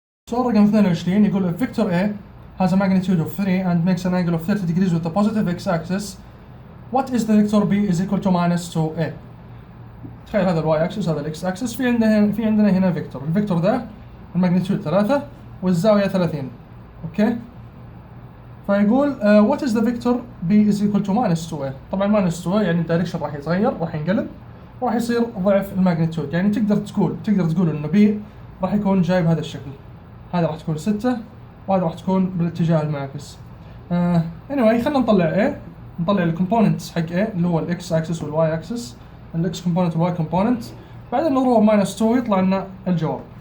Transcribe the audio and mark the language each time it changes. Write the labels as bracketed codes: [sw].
[ar] سؤال رقم 22 يقول [en] if vector A has a magnitude of 3 and makes an angle of 30 degrees with the positive x-axis, what is the vector B is equal to minus 2A. [ar] تخيل هذا الواي اكسس هذا الاكس اكسس، في عندنا هنا فيكتور، الفيكتور ذا الماجنتيود 3 والزاويه 30. اوكي، فيقول [en] what is the vector B is equal to minus 2A. [ar] طبعا minus 2A يعني الدايركشن راح يتغير، راح ينقلب، راح يصير ضعف الماجنتيود. يعني تقدر تقول انه B راح يكون جاي بهذا الشكل، هذا راح تكون 6 وهذا راح تكون بالاتجاه المعاكس. anyway خلينا نطلع A، نطلع الكومبوننتس حق A اللي هو الاكس اكسس والواي اكسس، الاكس كومبوننت والواي كومبوننت، بعدين نضربه ماينس 2 يطلع لنا الجواب.